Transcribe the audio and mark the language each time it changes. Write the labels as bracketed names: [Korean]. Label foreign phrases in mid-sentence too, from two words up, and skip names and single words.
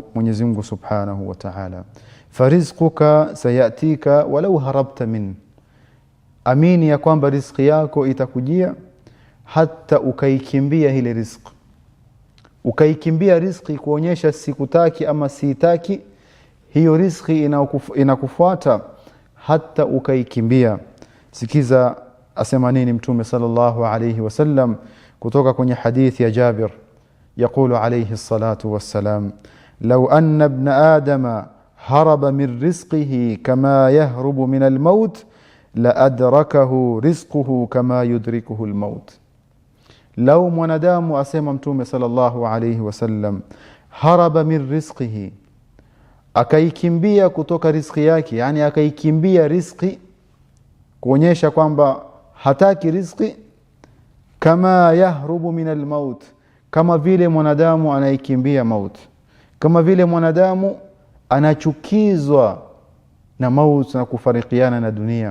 [Swahili] Mwenyezi Mungu [Arabic] سبحانه وتعالى, فرزقك سيأتيك ولو هربت من, [Swahili] amini ya kwamba riziki yako itakujia hata ukaikimbia ile riziki. Ukaikimbia riziki kuonyesha sikutaki ama siitaki, hiyo riziki inakufuata hata ukaikimbia. Sikiza asema nini Mtume [Arabic] صلى الله عليه وسلم [Swahili] kutoka kwenye hadithi ya Jabir. [Arabic] يقول عليه الصلاة والسلام: لو أن ابن آدم هرب من رزقه كما يهرب من الموت لأدركه رزقه كما يدركه الموت. [Swahili] لو mwanadamu, asema Mtume [Arabic] صلى الله عليه وسلم, هرب من رزقه, [Swahili] akaikimbia kutoka riziki yake, yani akaikimbia riziki kuonyesha kwamba hataki riziki, [Arabic] كما يهرب من الموت, [Swahili] kama vile mwanadamu anaikimbia mauti, kama vile mwanadamu anachukizwa na mauti na kufarikiana na dunia.